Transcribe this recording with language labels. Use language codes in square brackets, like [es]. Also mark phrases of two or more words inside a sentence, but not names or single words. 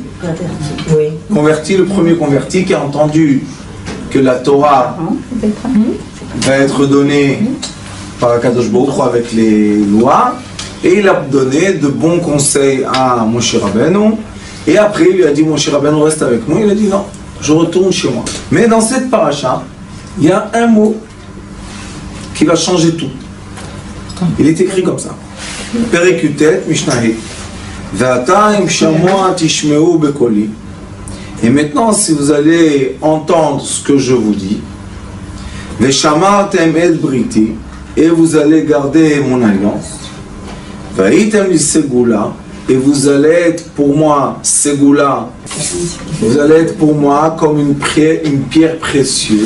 [fr] Converti, le premier converti qui a entendu que la Torah va être donnée par [he] הקדוש ברוך הוא [fr] avec les lois. Et il a donné de bons conseils à Moshe Rabbeinu. Et après, il lui a dit, Moshe Rabbeinu reste avec nous. Il a dit, non, je retourne chez moi. Mais dans cette paracha, il y a un mot qui va changer tout. Il est écrit comme ça. Perekutet Mishnahé. [he] ועתה אם שמוע תשמעו בקולי. [fr] Et maintenant, si vous allez entendre ce que je vous dis, [he] ושמרתם את בריתי, [fr] et vous allez garder mon alliance, [he] והייתם לי סגולה, [fr] et vous allez être pour moi, segula, vous allez être pour moi comme une pierre précieuse.